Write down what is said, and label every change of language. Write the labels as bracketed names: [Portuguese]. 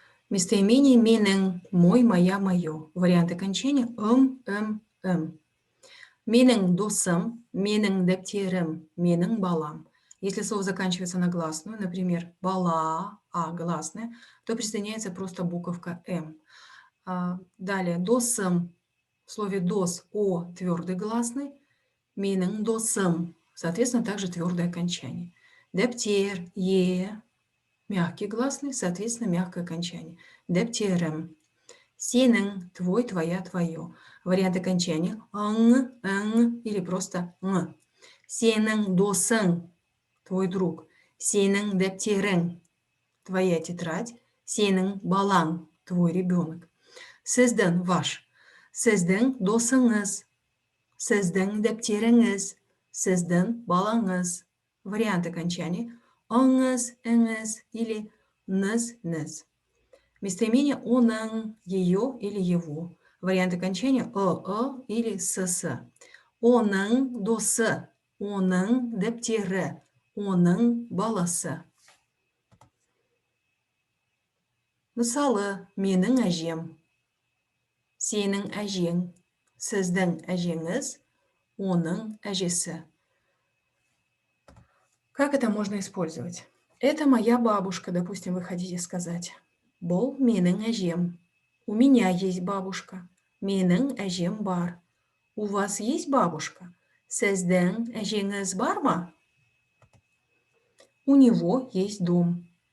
[Russian] Местоимение менің, мой, моя, мое. Вариант окончания ым. [Kazakh] Менің досым, менің дәптерім, менің балам. [Russian] Если слово заканчивается на гласную, например, бала, а гласная, то присоединяется просто буковка м. Далее досым. В слове дос о твердый гласный. [Kazakh] Менің досым. [Russian] Соответственно, также твердое окончание. Дәптер, е, мягкий гласный, соответственно, мягкое окончание. Дәптерім. Сенің, твой, твоя, твое. Вариант окончания ың или просто ң. [Kazakh] Сенің досың, [Russian] твой друг. [Kazakh] Сенің дәптерің, [Russian] твоя тетрадь. [Kazakh] Сенің балаң, [Russian] твой ребенок. [Kazakh] Сіздің, ваш. Сіздің досыңыз. Сіздің дәптеріңіз. Сіздің балаңыз. [Russian] Вариант окончания ыңыз, іңіз или ныз. Местоимение оның, ее или его. Вариант окончания или с. [Kazakh] Оның досы, оның дәптері, оның баласы. Мысалы, менің әжем, сенің әжең, сіздің әжеңіз, оның әжесі. [Russian] Как это можно использовать? Это моя бабушка, допустим, вы хотите сказать. [Kazakh] Бұл менің әжем. [Russian] У меня есть бабушка. [Kazakh] Менің әжем бар. [Russian] У вас есть бабушка? [Kazakh] Сіздің әжеңіз бар ма? [Russian] У него есть дом.